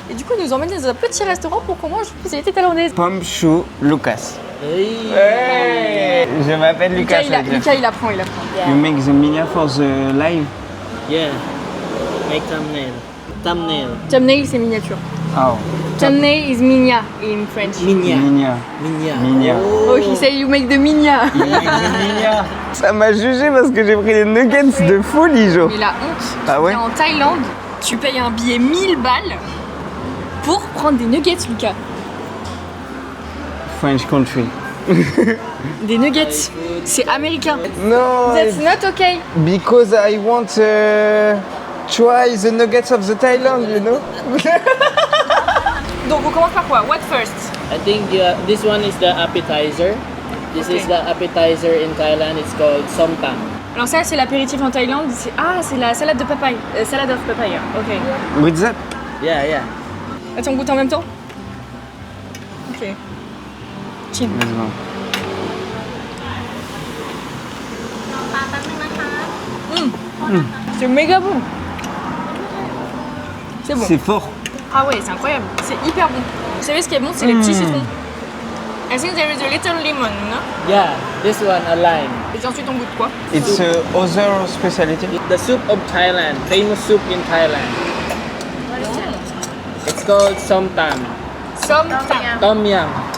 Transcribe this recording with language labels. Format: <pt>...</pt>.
<fr>Et du coup, ils nous emmènent dans un petit restaurant pour qu'on mange une spécialité thaïlandaise. Pomme chou Lucas. Hey. Je m'appelle Lucas. Lucas, il apprend.</fr> <en>You make the mini for the live. Yeah. Make thumbnail.</en> <fr>Thumbnail, c'est miniature. Oh.</fr> <en>Thumbnail is minia in French. Minya. Minia. Minya. Minia. Oh, he say you make the minia.</en> <fr>Ça m'a jugé parce que j'ai pris des nuggets de folie, Jo. Mais la honte. Ah ouais? Tu viens en Thaïlande, tu payes un billet 1000 balles pour prendre des nuggets, Lucas.</fr> <en>French country.</en> <fr>Des nuggets. C'est américain.</fr> <en>No, That's not okay. because I want try the nuggets of the Thailand, you know.</en> <fr>Donc on commence par quoi?</fr> <en>What first? I think this one is the appetizer. This is the appetizer in Thailand. It's called somtam.</en> <fr>Alors ça c'est l'apéritif en Thaïlande. C'est la salade de papaye.</fr> <en>Salade of papaya. Ok. With that? Yeah, yeah.</en> <fr>Attends, on goûte en même temps? Ok. Chin.</fr> <en>Let's go.</en> <fr>C'est méga bon. C'est bon. C'est fort. Ah ouais, c'est incroyable. C'est hyper bon. Vous savez ce qui est bon? C'est les petits citrons.</fr> <en>I think there is a little lemon, no? Yeah, this one a lime.</en> <fr>Et ensuite on goûte quoi?</fr> <en>It's other specialty. The soup of Thailand, famous soup in Thailand. It's called somtam. Som tam. Tom yum.</en>